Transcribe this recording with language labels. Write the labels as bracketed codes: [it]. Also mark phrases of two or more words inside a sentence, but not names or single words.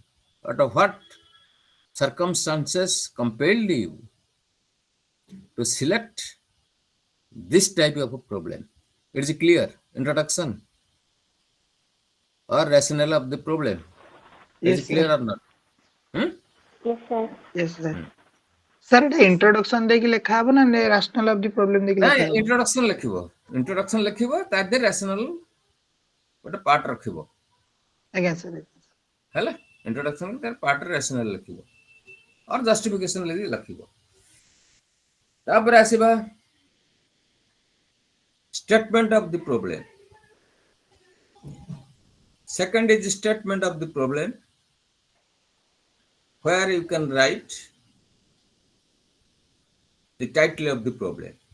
[en] What circumstances compelled you to select this type of a problem? It is clear introduction or rationale of the problem. Is Yes, it sir. clear or not? Hmm? Yes, sir. Yes, sir. Sir, এটা introduction [or] ଦେଇକି ଲେଖା ହବ ନା [en] rational of the problem ଦେଇକି [or] ନା ଲେଖା ହବ? introduction ଲେଖିବ introduction ଲେଖିବ ତା ଦେହରେ rational ଗୋଟେ ପାର୍ଟ ରଖିବ ଆଜ୍ଞା sir. ହେଲା introduction ତାର ପାର୍ଟରେ rational ଲେଖିବ [en] or justification [or] ଲେଖିବ ତାପରେ ଆସିବା [en] statement of the problem. Second is statement of the problem where you can write the title of the problem.